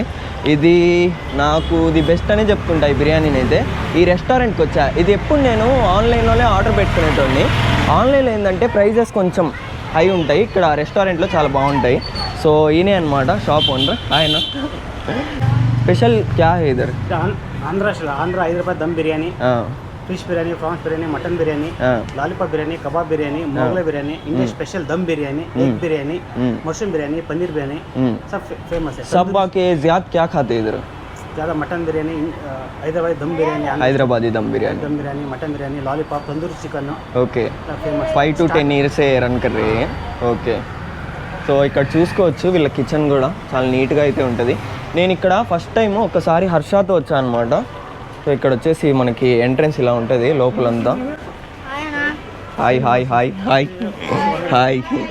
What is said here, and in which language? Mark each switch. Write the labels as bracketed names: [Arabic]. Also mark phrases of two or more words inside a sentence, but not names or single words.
[Telugu] ఇది నాకు [English] the best [Telugu] అనే చెప్తుంటా ఈ బిర్యానీని అయితే. ఈ రెస్టారెంట్కి వచ్చా. ఇది ఎప్పుడు నేను ఆన్లైన్లోనే ఆర్డర్ పెట్టుకునేటోడిని. ఆన్లైన్లో ఏంటంటే ప్రైజెస్ కొంచెం హై ఉంటాయి, ఇక్కడ రెస్టారెంట్లో చాలా బాగుంటాయి. సో ఈయనే అనమాట [English] shop owner. [Telugu] ఆయన [Hindi] स्पेशल क्या है इधर? आंध्र हैदराबाद दम बिरयानी, फिश बिरयानी, प्रॉन्स बिरयानी, मटन बिरयानी, लॉलीपॉप बिरयानी, कबाब बिरयानी, मोगलाई बिरयानी, इंडिया स्पेशल दम बिरयानी, एग बिरयानी, मशरूम बिरयानी, पनीर बिरयानी, सब फेमस है. सब बाकी ज्यादा क्या खाते हैं इधर? ज़्यादा मटन बिरयानी, हैदराबादी दम बिरयानी, दम बिरयानी, मटन बिरयानी, लॉलीपॉप, तंदूरी चिकन. [Telugu] ఓకే, [Hindi] फेमस [English] 5 to 10 years [Hindi] से రన్ कर रहे हैं. [Telugu] ఓకే, సో ఇక్కడ చూసుకోవచ్చు వీళ్ళ కిచెన్ కూడా చాలా నీట్గా అయితే ఉంటుంది. నేను ఇక్కడ [English] first time [Telugu] ఒకసారి హర్షాతో వచ్చాను అనమాట. సో ఇక్కడ వచ్చేసి మనకి ఎంట్రన్స్ ఇలా ఉంటుంది లోపలంతా. [English] Hi hi hi hi hi.